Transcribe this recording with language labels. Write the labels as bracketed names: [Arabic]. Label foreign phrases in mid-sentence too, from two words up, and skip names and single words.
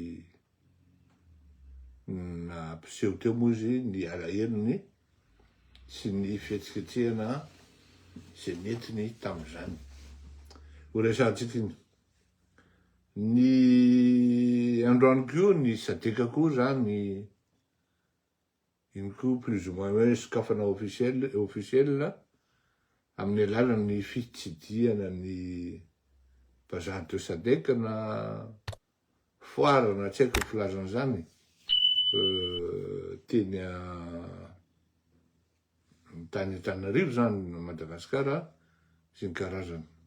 [Malagasy] nampiseho teo moa izy ny alahelo sy ny fihetsiketsehana izay netiny tam'izany. Ho resahantsika iny. Ny androany koa ny sadeka koa zany iny koa [French] plus ou moins [Malagasy] hoe sokafana officiel amin'ny alalan'ny fitsidiana ny vazaha de sadeka na foara na tsy haiko ny filazan'izany teny tany Antananarivo zany Madagasikara sy ny karazany.